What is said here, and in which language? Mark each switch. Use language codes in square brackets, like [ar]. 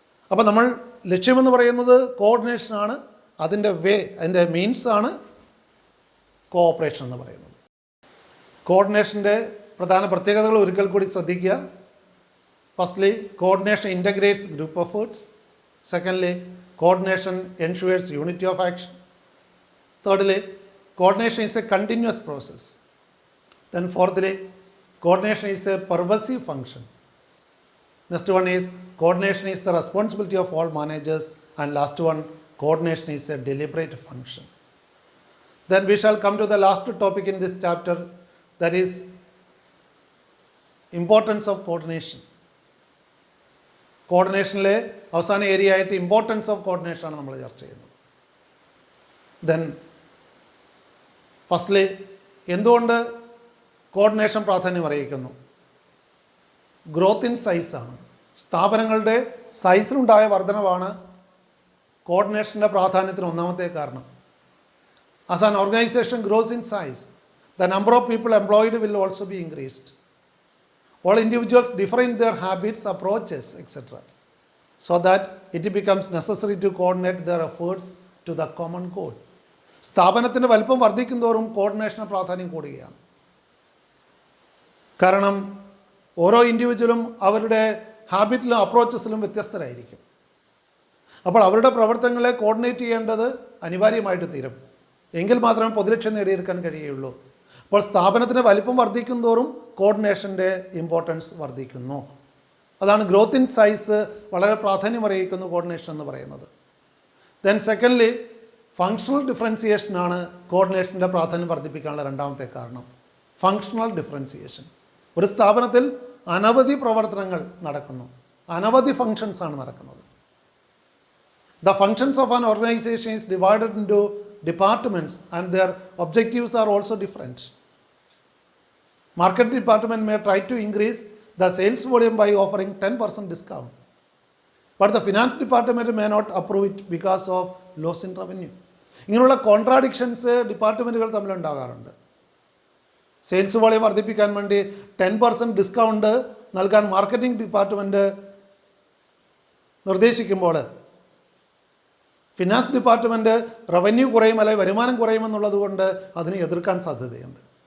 [ml] അപ്പോൾ നമ്മൾ ലക്ഷ്യമെന്ന് പറയുന്നത് കോർഡിനേഷനാണ്. അതിൻ്റെ അതിൻ്റെ മീൻസാണ് കോഓപ്പറേഷൻ എന്ന് പറയുന്നത്. കോർഡിനേഷൻ്റെ പ്രധാന പ്രത്യേകതകൾ ഒരിക്കൽ കൂടി ശ്രദ്ധിക്കുക. [en] Firstly, coordination integrates group efforts. Secondly, coordination ensures unity of action. Thirdly, coordination is a continuous process. Then fourthly, coordination is a pervasive function. Next one is coordination is the responsibility of all managers, and last one, coordination is a deliberate function. Then we shall come to the last topic in this chapter, that is importance of coordination. [ml] കോർഡിനേഷനിലെ അവസാന area ആയിട്ട് importance of കോർഡിനേഷനാണ് നമ്മൾ ചർച്ച ചെയ്യുന്നത്. [en] then firstly, [ml] എന്തുകൊണ്ട് coordination പ്രാധാന്യം അറിയിക്കുന്നു? Growth in സൈസാണ്. സ്ഥാപനങ്ങളുടെ സൈസിലുണ്ടായ വർധനവാണ് കോർഡിനേഷൻ്റെ പ്രാധാന്യത്തിന് ഒന്നാമത്തെ കാരണം. [en] As an organisation grows in size, the number of people employed will also be increased. All individuals differ in their habits, approaches, etc. so that it becomes necessary to coordinate their efforts to the common goal. [ml] സ്ഥാപനത്തിൻ്റെ വലിപ്പം വർദ്ധിക്കുന്തോറും കോർഡിനേഷന് പ്രാധാന്യം കൂടുകയാണ്. കാരണം ഓരോ ഇൻഡിവിജ്വലും അവരുടെ ഹാബിറ്റിലും അപ്രോച്ചസിലും വ്യത്യസ്തരായിരിക്കും. അപ്പോൾ അവരുടെ പ്രവർത്തനങ്ങളെ കോർഡിനേറ്റ് ചെയ്യേണ്ടത് അനിവാര്യമായിട്ട് തീരും. എങ്കിൽ മാത്രമേ പൊതുലക്ഷ്യം നേടിയെടുക്കാൻ കഴിയുള്ളൂ. അപ്പോൾ സ്ഥാപനത്തിൻ്റെ വലിപ്പം വർദ്ധിക്കുന്തോറും കോർഡിനേഷൻ്റെ ഇമ്പോർട്ടൻസ് വർദ്ധിക്കുന്നു. അതാണ് ഗ്രോത്ത് ഇൻ സൈസ് വളരെ പ്രാധാന്യം അറിയിക്കുന്നു കോർഡിനേഷൻ എന്ന് പറയുന്നത്. [en] then secondly, [ml] ഫങ്ഷണൽ ഡിഫറൻസിയേഷനാണ് കോർഡിനേഷൻ്റെ പ്രാധാന്യം വർദ്ധിപ്പിക്കാനുള്ള രണ്ടാമത്തെ കാരണം. Functional differentiation. ഒരു സ്ഥാപനത്തിൽ അനവധി പ്രവർത്തനങ്ങൾ നടക്കുന്നു, അനവധി ഫങ്ഷൻസാണ് നടക്കുന്നത്. [en] The functions of an organisation is divided into departments and their objectives are also different. Market department may try to increase the sales volume by offering 10% discount, but the finance department may not approve it because of loss in revenue. [ml] ഇങ്ങനെയുള്ള contradictions ഡിപ്പാർട്ട്മെൻറ്റുകൾ തമ്മിലുണ്ടാകാറുണ്ട്. Sales volume വർദ്ധിപ്പിക്കാൻ വേണ്ടി 10% discount നൽകാൻ marketing department നിർദ്ദേശിക്കുമ്പോൾ finance department revenue കുറയും അല്ലെങ്കിൽ വരുമാനം കുറയുമെന്നുള്ളത് കൊണ്ട് അതിനെ എതിർക്കാൻ സാധ്യതയുണ്ട്.